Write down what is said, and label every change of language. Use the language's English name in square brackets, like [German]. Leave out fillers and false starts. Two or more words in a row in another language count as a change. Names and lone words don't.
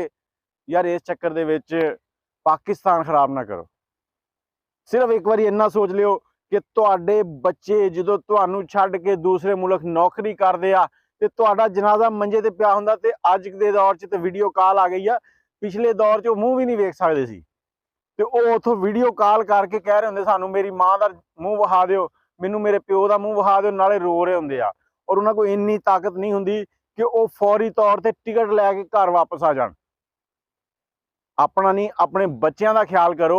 [Punjabi] ਯਾਰ ਇਸ ਚੱਕਰ ਦੇ ਵਿਚ ਪਾਕਿਸਤਾਨ ਖ਼ਰਾਬ ਨਾ ਕਰੋ। ਸਿਰਫ਼ ਇੱਕ ਬਾਰ ਇੰਨਾ ਸੋਚ ਲਿਓ ਕਿ ਤੁਹਾਡੇ ਬੱਚੇ ਜਦੋਂ ਤੁਹਾਨੂੰ ਛੱਡ ਕੇ ਦੂਸਰੇ ਮੁਲਕ ਨੌਕਰੀ ਕਰਦੇ ਆ ਤੇ ਤੁਹਾਡਾ ਜਨਾਜ਼ਾ ਮੰਜੇ ਤੇ ਪਿਆ ਹੁੰਦਾ ਤੇ ਅੱਜ ਦੇ ਦੌਰ ਚ ਤੇ ਵੀਡੀਓ ਕਾਲ ਆ ਗਈ ਆ। ਪਿਛਲੇ ਦੌਰ ਚ ਵੋ ਮੂੰਹ ਭੀ ਨਹੀਂ ਵੇਖ ਸਕਦੇ ਸੀ ਤੇ ਉਹ ਉਥੋਂ ਵੀਡੀਓ ਕਾਲ ਕਰਕੇ ਕਹਿ ਰਹੇ ਹੁੰਦੇ ਸਾਨੂੰ ਮੇਰੀ ਮਾਂ ਦਾ ਮੂੰਹ ਵਿਖਾ ਦਿਓ, ਮੈਨੂੰ ਮੇਰੇ ਪਿਓ ਦਾ ਮੂੰਹ ਵਿਖਾ ਦਿਓ, ਨਾਲੇ ਰੋ ਰਹੇ ਹੁੰਦੇ ਆ। ਔਰ ਉਹਨਾਂ ਕੋਲ ਇੰਨੀ ਤਾਕਤ ਨਹੀਂ ਹੁੰਦੀ ਕਿ ਉਹ ਫੌਰੀ ਤੌਰ ਤੇ ਟਿਕਟ ਲੈ ਕੇ ਘਰ ਵਾਪਸ ਆ ਜਾਣ। ਆਪਣਾ ਨਹੀਂ, ਆਪਣੇ ਬੱਚਿਆਂ ਦਾ ਖਿਆਲ ਕਰੋ।